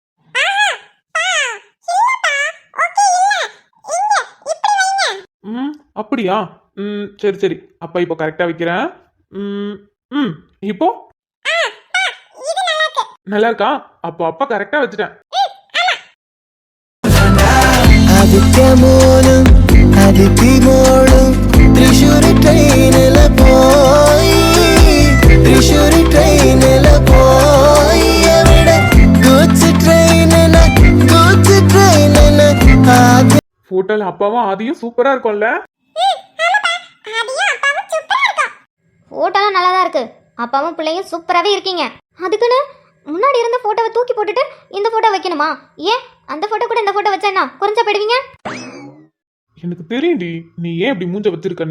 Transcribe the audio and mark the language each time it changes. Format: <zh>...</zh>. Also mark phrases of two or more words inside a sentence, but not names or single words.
<ta>அப்படியா? சரி சரி, அப்ப இப்போ கரெக்டா வைக்கிறேன். இப்போ நல்லா இருக்கா? அப்போ அப்பா கரெக்டா வச்சுட்டேன்.</ta> <ml>ആദിത്യമോളും അതിഥിമോളും തൃശ്ശൂർ ട്രെയിനിൽ പോയി തൃശ്ശൂർ ട്രെയിനിൽ പോയി അവിടെ ഗുഡ്സ് ട്രെയിനിന് ആദ്യം</ml> <ta>போட்டோல அப்பாவும் ஆதியும் சூப்பரா இருக்கும்ல? ஃபோட்டோலாம் நல்லா தான் இருக்கு. அப்பாவும் பிள்ளையும் சூப்பராகவே இருக்கீங்க. அதுக்குன்னு முன்னாடி இருந்த ஃபோட்டோவை தூக்கி போட்டுட்டு இந்த ஃபோட்டோ வைக்கணுமா? ஏன் அந்த ஃபோட்டோ கூட இந்த ஃபோட்டோ வச்சா என்ன குறைஞ்சா போயிடுவீங்க? எனக்கு தெரியும்டி நீ ஏன் இப்படி மூஞ்ச வச்சிருக்கன்னு.</ta>